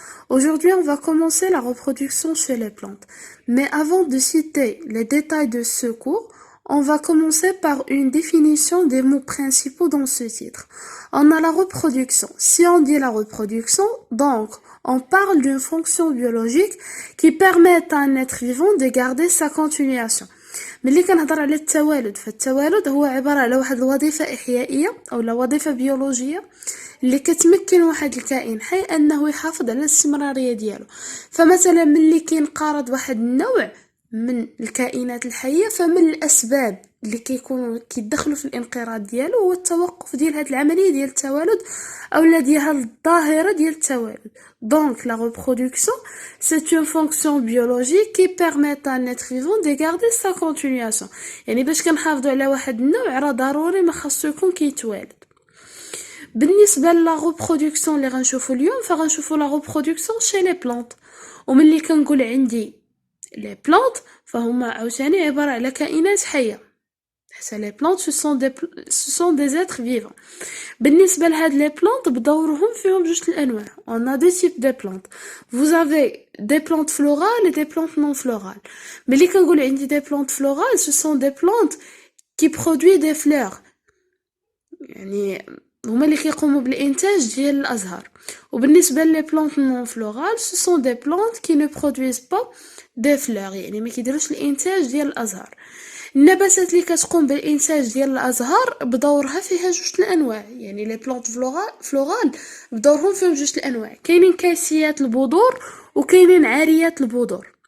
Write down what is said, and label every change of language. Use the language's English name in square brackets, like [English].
[French] Aujourd'hui, on va commencer la reproduction chez les plantes. Mais avant de citer les détails de ce cours, on va commencer par une définition des mots principaux dans ce titre. On a la reproduction. Si on dit la reproduction, donc on parle d'une fonction biologique qui permet à un être vivant de garder sa continuation. [Arabic] ملي كنهضر على التوالد فالتوالد هو عبارة على واحد الوظيفة إحيائية أو وظيفة بيولوجية اللي كتمكن واحد الكائن حي أنه يحافظ على الاستمرارية ديالو. فمثلا ملي كينقرض واحد النوع من الكائنات الحية فمن الأسباب اللي كيدخلوا في الانقراض ديالو هو التوقف ديال هاد العملية ديال التوالد أو ديال هاد الظاهرة ديال التوالد. [French] Donc la reproduction, c'est une fonction biologique qui permet à un être vivant de garder sa continuation. [Arabic] يعني باش كنحافظوا على واحد النوع راه ضروري ما خاصو يكون كيتوالد. بالنسبة لا reproduction اللي غنشوفوا اليوم فغنشوفوا لا [French] reproduction chez les plantes. [Arabic] وملي كنقول عندي les plantes فهما عاوتاني عبارة على كائنات حية. [French] Les plantes, ce sont des êtres vivants. [Arabic] بالنسبة لهاد les plantes بدورهم فيهم جوج الأنواع. [French] On a deux types de plantes. Vous avez des plantes florales et des plantes non florales. [Arabic] ملي كنقول عندي [French] des plantes florales, ce sont des plantes qui produisent des fleurs. [Arabic] يعني هما اللي كيقوموا بالإنتاج ديال الأزهار. وبالنسبة [French] les plantes non florales, ce sont des plantes qui ne produisent pas des fleurs. [Arabic] يعني ما كيديروش الإنتاج ديال الأزهار. النباتات اللي كتقوم بالإنتاج ديال الأزهار بدورها فيها جوج الأنواع. يعني لي بلانت فلورال بدورهم فيهم جوج الأنواع. كاينين كاسيات البذور وكاينين عاريات البذور.